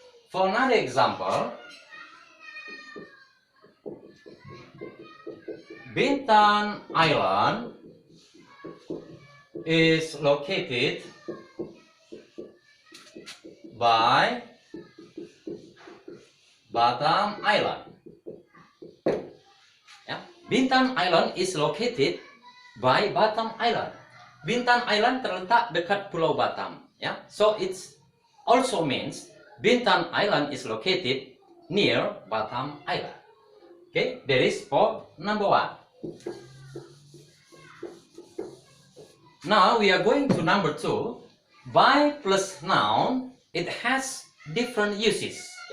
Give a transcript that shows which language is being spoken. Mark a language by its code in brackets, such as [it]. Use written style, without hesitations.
[en] For another example, Bintan Island is located by Batam Island. Bintan Island is located by Batam Island. [id] Bintan Island terletak dekat Pulau Batam. [en] So it also means Bintan Island is located near Batam Island. Okay, that is for number one. Now we are going to number two. By plus noun, it has different uses.